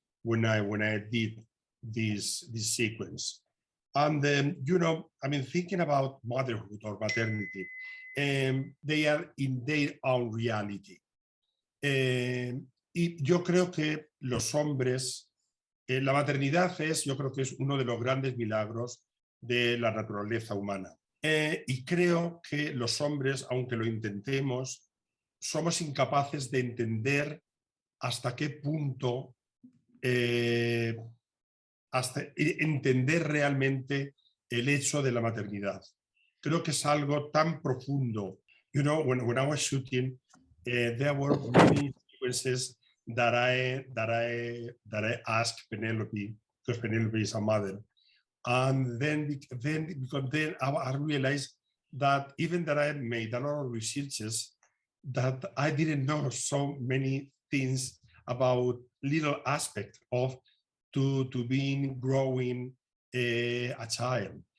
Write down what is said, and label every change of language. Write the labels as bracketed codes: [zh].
[en] when I did this sequence. And then, you know, I mean, thinking about motherhood or maternity, they are in their own reality. [es] Y yo creo que los hombres, la maternidad yo creo que es uno de los grandes milagros de la naturaleza humana. Y creo que los hombres, aunque lo intentemos, somos incapaces de entender hasta qué punto, hasta entender realmente el hecho de la maternidad. Creo que es algo tan profundo. [en] You know, when I was shooting, there were many sequences that I asked Penelope, because Penelope is a mother. And then I realized that even that I made a lot of researches, that I didn't know so many things about little aspects of to being growing a child.